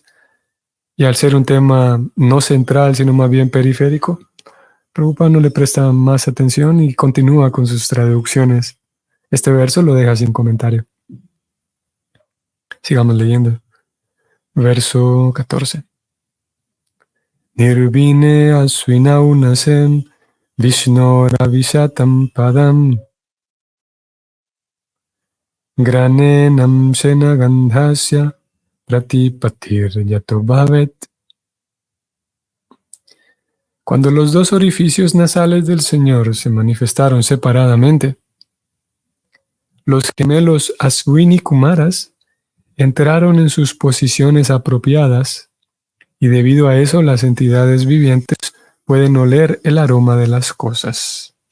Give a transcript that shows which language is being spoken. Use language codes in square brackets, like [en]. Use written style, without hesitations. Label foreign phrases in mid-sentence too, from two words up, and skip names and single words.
[es] Y al ser un tema no central, sino más bien periférico, Prabhupada no le presta más atención y continúa con sus traducciones. Este verso lo deja sin comentario. Sigamos leyendo. Verso 14. [sa] निर्भिने अश्विनौ नसेम् विष्णोर विशतम् पदम् ग्रनेनम् सेन गन्धस्य प्रतिपतिर् यतो भवेत्. [es] Cuando los dos orificios nasales del Señor se manifestaron separadamente, los gemelos Aswini Kumaras entraron en sus posiciones apropiadas y debido a eso las entidades vivientes pueden oler el aroma de las cosas.